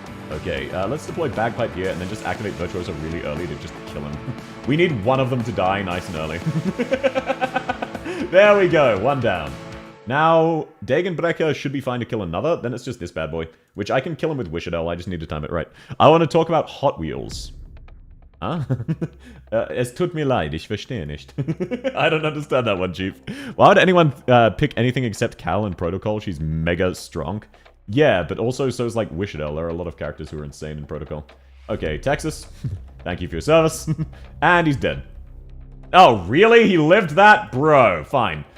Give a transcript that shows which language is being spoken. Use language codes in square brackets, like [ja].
[en] Okay, let's deploy Bagpipe here and then just activate Virtuoso really early to just kill him. We need one of them to die nice and early. There we go, one down. Now, Dagenbrecher should be fine to kill another, then it's just this bad boy, which I can kill him with Wishadel, I just need to time it right. I want to talk about Hot Wheels. Huh? [de] Es tut mir leid, ich verstehe nicht. [en] I don't understand that one, Chief. Why would anyone pick anything except Cal in Protocol? She's mega strong. Yeah, but also so is like Wishadel. There are a lot of characters who are insane in Protocol. Okay, Texas. Thank you for your service. And he's dead. Oh, really? He lived that? Bro, fine.